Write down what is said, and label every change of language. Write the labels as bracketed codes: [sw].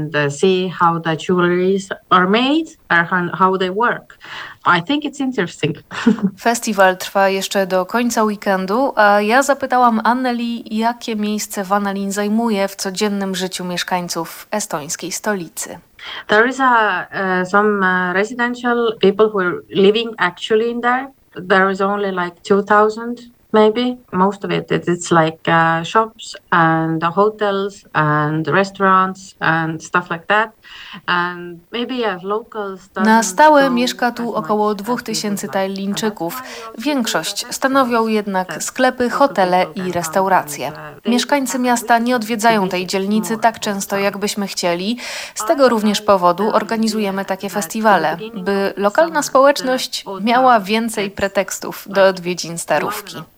[en] See how the jewelries are made or how they work. I think it's interesting. [pl] Festiwal trwa jeszcze do końca weekendu, a ja zapytałam Anneli, jakie miejsce Vanelin zajmuje w codziennym życiu mieszkańców estońskiej stolicy. [en] There is some residential people who are living actually in there. There is only like 2,000 Maybe most of it. It's like shops and hotels and restaurants and stuff like that. And maybe yeah, locals. [pl] Na stałe mieszka tu około 2000 Tajlińczyków. Większość stanowią jednak sklepy, hotele i restauracje. Mieszkańcy miasta nie odwiedzają tej dzielnicy tak często, jakbyśmy chcieli. Z tego również powodu organizujemy takie festiwale, by lokalna społeczność miała więcej pretekstów do odwiedzin starówki.